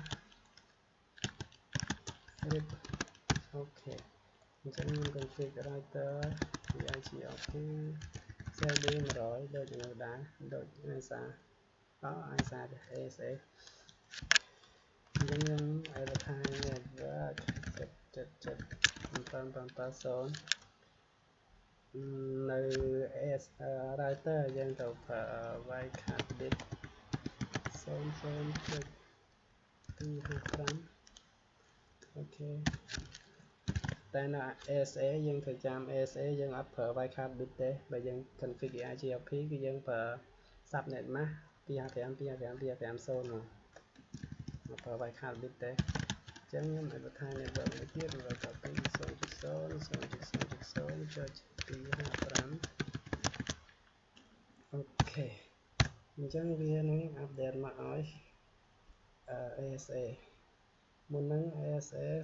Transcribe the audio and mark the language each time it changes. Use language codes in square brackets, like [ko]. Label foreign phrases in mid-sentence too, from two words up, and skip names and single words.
[km] rip អូខេអញ្ចឹងខ្ញុំ [en] configure router IGLP CD [km] 100ដូចនៅដែរដូច ASA ASA ASA អញ្ចឹងខ្ញុំ [en] advertise network [km] 770នៅ router យើងទៅប្រើ [en] wildcard bit [km] 0.255 អូខេតែនៅ ASA យើង ត្រូវចាំ ASA យើងអត់ប្រើ [en] wildcard bit [km] ទេបើយើង [en] configure IGLP [km] គឺយើងប្រើ [en] subnet mask [km] 255.255.250 មកប្រើ [en] wildcard bit [km] ទេអញ្ចឹងខ្ញុំ [en] advertise network [km] មួយទៀត 192.0.0.0.255 អូខេអញ្ចឹងវានឹង update មកឲ្យ ASA មុននឹង ASA